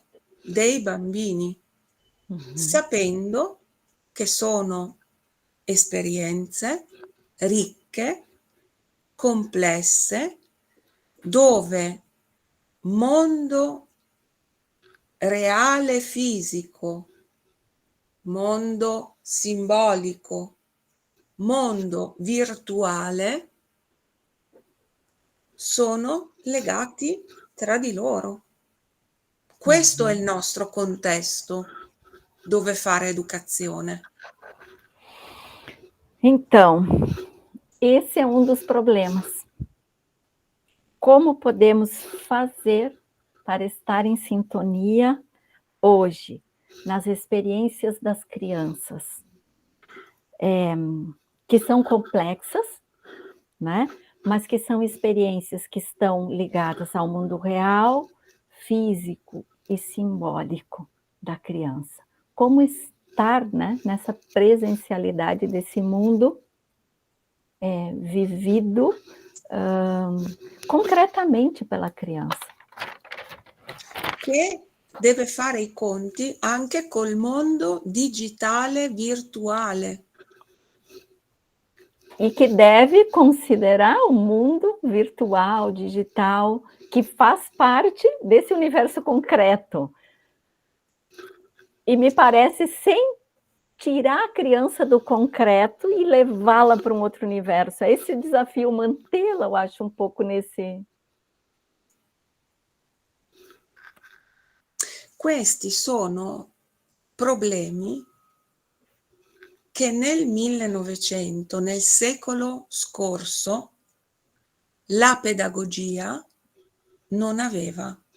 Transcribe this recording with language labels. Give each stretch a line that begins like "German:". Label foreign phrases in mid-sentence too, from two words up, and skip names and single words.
Italian: dei bambini, sapendo che sono esperienze ricche, complesse, dove mondo reale fisico, mondo simbolico, mondo virtuale sono legati tra di loro. Questo è il nostro contesto dove fare educazione.
Portuguese: Então, esse é um dos problemas. Como podemos fazer para estar em sintonia hoje nas experiências das crianças, que são complexas, né? Mas que são experiências que estão ligadas ao mundo real, físico e simbólico da criança. Como estar, né, nessa presencialidade desse mundo vivido concretamente pela criança.
Italian: Che deve fare i conti anche col mondo digitale virtuale.
Portuguese: E que deve considerar o mundo virtual, digital, que faz parte desse universo concreto. E me parece sem tirar a criança do concreto e levá-la para um outro universo. É esse desafio, mantê-la, eu acho, um pouco nesse...
Italian: Questi sono problemi che nel 1900, nel secolo scorso, la pedagogia non aveva.